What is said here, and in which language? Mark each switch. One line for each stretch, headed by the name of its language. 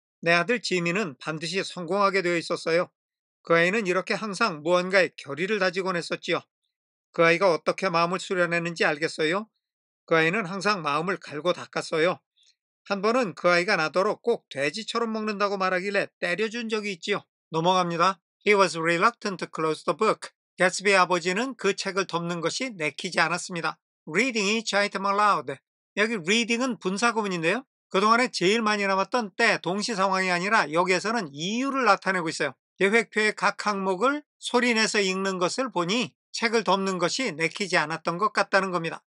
Korean: 내 아들 지미는 반드시 성공하게 되어 있었어요. 그 아이는 이렇게 항상 무언가의 결의를 다지곤 했었지요. 그 아이가 어떻게 마음을 수련했는지 알겠어요? 그 아이는 항상 마음을 갈고 닦았어요. 한 번은 그 아이가 나더러 꼭 돼지처럼 먹는다고 말하길래 때려준 적이 있지요. 넘어갑니다.
English: He was reluctant to close the book.
Korean: 개츠비 아버지는 그 책을 덮는 것이 내키지 않았습니다.
English: Reading each item aloud.
Korean: 여기 reading은 분사구문인데요. 그동안에 제일 많이 남았던 때 동시 상황이 아니라 여기에서는 이유를 나타내고 있어요. 계획표의 각 항목을 소리내서 읽는 것을 보니 책을 덮는 것이 내키지 않았던 것 같다는 겁니다.